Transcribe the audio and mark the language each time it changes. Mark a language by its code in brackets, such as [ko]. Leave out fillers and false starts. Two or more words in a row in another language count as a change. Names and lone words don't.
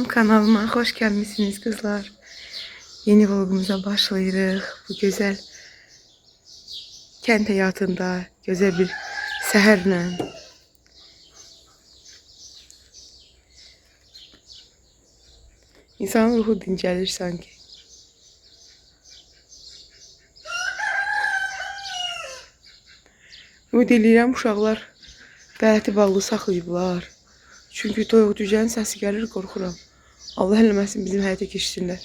[tr] Kanalıma hoş gelmişsiniz kızlar. [az] Yeni vlogumuza başlayırıq. [tr] Bu güzel kent hayatında güzel bir səhərlə. [az] İnsanın ruhu dincəlir sanki. Ümid edirəm uşaqlar qələti ballı saxlayıblar. Çünki toyuq cücənin səsi gəlir, qorxuram. Allah eləməsin bizim həyata keçsinlər.